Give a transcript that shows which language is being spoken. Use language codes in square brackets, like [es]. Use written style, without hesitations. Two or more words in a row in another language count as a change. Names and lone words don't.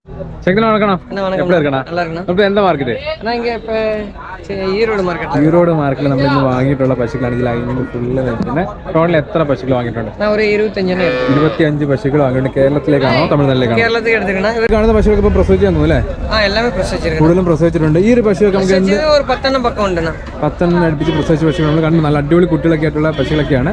[ta] செகண்ட் வணக்கம். எப்படி இருக்கண்ணா? நல்லா இருக்கண்ணா. இப்போ எந்த மார்க்கெட்? நான் இங்க இப்ப ஈரோடு மார்க்கெட். [ml] ஈரோடு മാർക്കറ്റിൽ നമ്മൾ ഇന്ന് വാങ്ങിയിട്ടുള്ള പശുക്കളാണെങ്കിൽ അതിന് ഫുള്ള് പിന്നെ ടോട്ടൽ എത്ര പശുക്കൾ വാങ്ങിയിട്ടുണ്ട്? நான் ഒരു 25 എടുത്തു. 25 പശുക്കൾ വാങ്ങിയിട്ടുണ്ട്. കേരളത്തിലേക്കാണോ തമിഴ്നാട്ടിലേക്കാണോ? കേരളത്തിൽ എടുത്തിരിക്കണ. ഇവർ കാണുന്ന പശുക്കളൊക്കെ ഇപ്പോൾ പ്രസവിച്ചു അല്ലേ? ആ എല്ലാമേ പ്രസവിച്ചിരിക്കുന്നു. കൂടുതലും പ്രസവിച്ചിട്ടുണ്ട്. ഈ ഒരു പശുവൊക്കെ നമുക്ക് ഒരു 10 എണ്ണം പക്കം ഉണ്ടെന്നാ. 10 എണ്ണം അടുപ്പിച്ച് പ്രസവിച്ച പശുക്കൾ നമ്മൾ കണ്ടു. നല്ല അടിപൊളി കുട്ടികളൊക്കെ ആയിട്ടുള്ള പശുക്കളൊക്കെയാണ്.